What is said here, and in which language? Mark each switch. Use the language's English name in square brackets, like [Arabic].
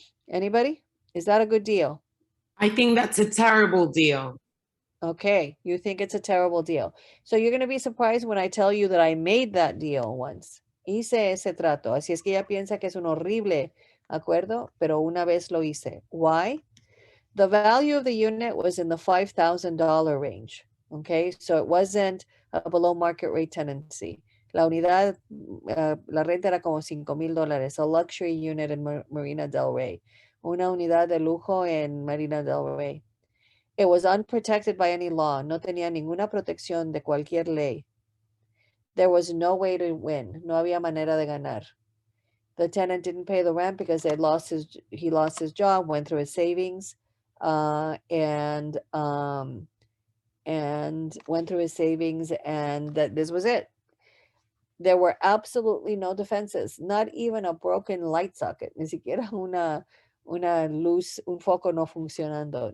[English] Anybody? Is that a good deal? I think that's a terrible deal. Okay, you think it's a terrible deal. So you're going to be surprised when I tell you that I made that deal once. [Spanish] Hice ese trato. Así es que ella piensa que es un horrible acuerdo, pero una vez lo hice. [English] Why? The value of the unit was in the $5,000 range. Okay, so it wasn't a below market rate tenancy. [Spanish] La unidad, la renta era como $5,000, [English] a luxury unit in Marina del Rey. [Spanish] Una unidad de lujo en Marina del Rey. [English] It was unprotected by any law. [Spanish] No tenía ninguna protección de cualquier ley. [English] There was no way to win. [Spanish] No había manera de ganar. [English] The tenant didn't pay the rent because he lost his job, went through his savings, and went through his savings, and that this was it. There were absolutely no defenses, not even a broken light socket, [Spanish] ni siquiera una luz, un foco no funcionando.